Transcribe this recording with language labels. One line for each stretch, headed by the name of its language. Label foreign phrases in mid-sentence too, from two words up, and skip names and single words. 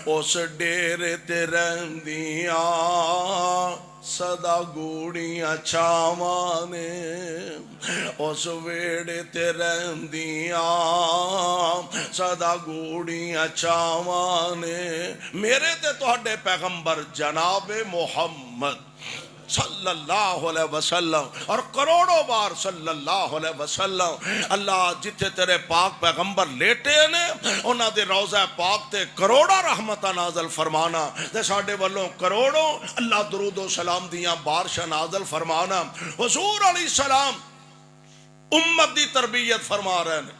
Punjabi: اس ڈیرے تے رہندیاں سدا گوڑھیاں چھاواں نے، اس ویہڑے تے رہندیاں سدا گوڑھیاں چھاواں نے. میرے تے تہاڈے پیغمبر جنابِ محمد
Arabic: صلى الله عليه وسلم
Punjabi: اور کروڑوں بار
Arabic: صلى الله عليه وسلم.
Punjabi: اللہ جتھے تیرے پاک پیغمبر لیٹے نے انہاں دے روضہ پاک تے کروڑوں رحمتاں نازل فرمانا، تے ساڈے ولوں کروڑوں اللہ درود و سلام دیاں بارشاں نازل فرمانا. حضور
Arabic: عليه السلام
Punjabi: امت دی تربیت فرما رہے ہیں.